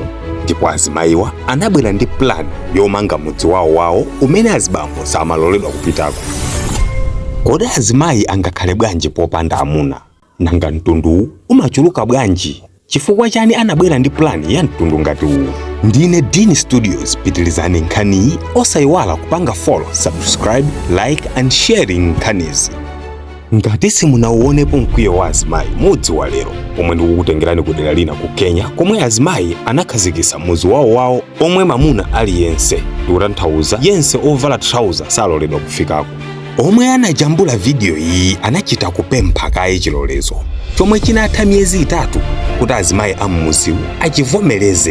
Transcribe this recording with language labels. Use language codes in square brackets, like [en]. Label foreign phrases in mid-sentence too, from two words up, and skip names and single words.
[ny] Ndipo azimayiwa anabwera ndi plan yomanga mudzi wawo umene azibambo samaloledwa kupitako. Kodi azimayi angakhale bwanji popanda amuna? Nanga mtunduwu umachuluka bwanji? Chifukwa chani anabwera ndi plan ya mtundu ngati uwu? Ndine Dini Studios, pitirizani nkhaniyi osayiwala kupanga [en] follow, subscribe, like and sharing [ny] nkhanizi. Ngati simunauonepo mkwiyo wa azimayi mudzi wa lero omwe ndikukutengerani ku dera lina ku Kenya, komwe azimayi anakhazikitsa mudzi wawo omwe mamuna aliyense, ndikutanthauza yense ovala trouser saloledwa kufikako. Omwe anajambula video iyi anachita kupempha kaye chilolezo chomwe chinatha miyezi 3 kuti azimayi amudziwu achivomereze.